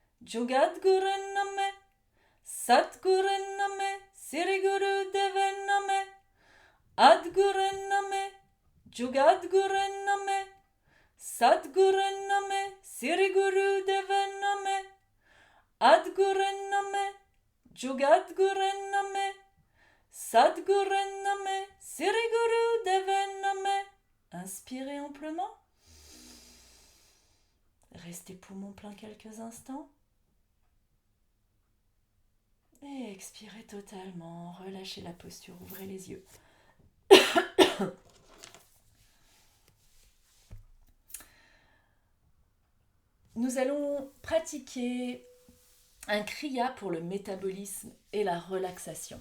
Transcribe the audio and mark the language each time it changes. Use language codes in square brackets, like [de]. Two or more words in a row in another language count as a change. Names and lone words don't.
[pa] ਜੁਗਾਦਿਗੁਰੇ ਨਮਹ, ਸਤਿਗੁਰੇ ਨਮਹ, ਸਿਰੀ ਗੁਰ ਦੇਵੇ ਨਮਹ, ਆਦਿਗੁਰੇ ਨਮਹ, ਜੁਗਾਦਿਗੁਰੇ ਨਮਹ, ਸਤਿਗੁਰੇ ਨਮਹ, ਸਿਰੀ ਗੁਰ ਦੇਵੇ ਨਮਹ, ਆਦਿਗੁਰੇ ਨਮਹ, ਜੁਗਾਦਿਗੁਰੇ ਨਮਹ, ਸਤਿਗੁਰੇ ਨਮਹ, ਸਿਰੀ ਗੁਰ ਦੇਵੇ ਨਮਹ. [fr] Inspirez amplement. Restez poumon plein quelques instants. Et expirez totalement. Relâchez la posture, ouvrez les yeux. Nous allons pratiquer un kriya pour le métabolisme et la relaxation.